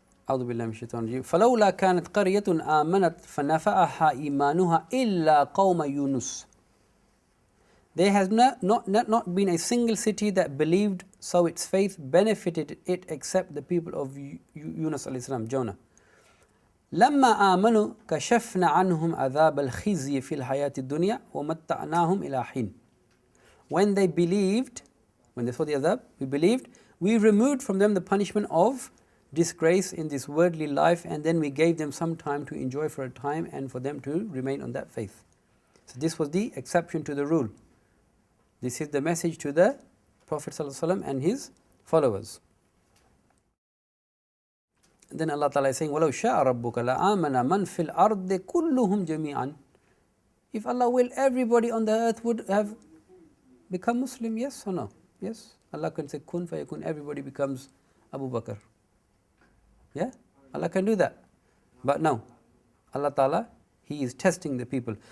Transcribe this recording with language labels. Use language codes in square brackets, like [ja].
[ar] أعوذ بالله من الشيطان الرجيم فلولا كانت قرية آمنت فنفعها إيمانها إلا قوم يونس. [en] There has not been a single city that believed, so its faith benefited it except the people of Yunus alayhi salam, Jonah. [ar] لما آمنوا كشفنا عنهم عذاب الخزي في الحياة الدنيا ومتعناهم إلى حين. [en] When they believed, when they saw the azab, we believed, we removed from them the punishment of disgrace in this worldly life, and then we gave them some time to enjoy for a time and for them to remain on that faith. So this was the exception to the rule. This is the message to the Prophet ﷺ and his followers. And then Allah Ta'ala is saying, [ar] وَلَوْ شَاءَ رَبُّكَ لَآمَنَ مَنْ فِي الْأَرْضِ كُلُّهُمْ جَمِيعًا. [en] If Allah will, everybody on the earth would have become Muslim, yes or no? Yes. Allah can say, kun fayakun, everybody becomes Abu Bakr. Yeah? Allah can do that. But no. Allah Ta'ala, He is testing the people.